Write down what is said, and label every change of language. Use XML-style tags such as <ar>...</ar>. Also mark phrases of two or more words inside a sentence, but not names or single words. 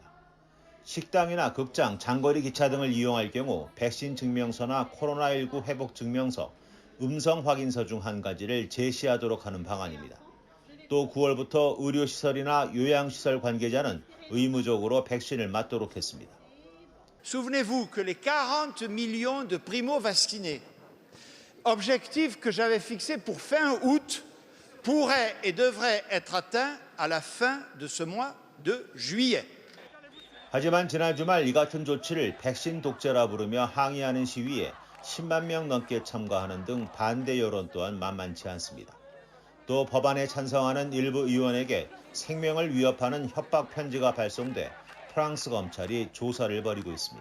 <ko>식당이나 극장, 장거리 기차 등을 이용할 경우 백신 증명서나 코로나19 회복 증명서, 음성 확인서 중 한 가지를 제시하도록 하는 방안입니다. 또 9월부터 의료시설이나 요양시설 관계자는 의무적으로 백신을 맞도록 했습니다.</ko> <fr>Souvenez-vous que les 40 millions de primo-vaccinés, objectif que j'avais fixé pour fin août, pourrait et devrait être atteint à la fin de ce mois de juillet.</fr> <ko>하지만 지난 주말 이 같은 조치를 백신 독재라 부르며 항의하는 시위에 10만 명 넘게 참가하는 등 반대 여론 또한 만만치 않습니다. 또 법안에 찬성하는 일부 의원에게 생명을 위협하는 협박 편지가 발송돼 프랑스 검찰이 조사를 벌이고 있습니다.</ko>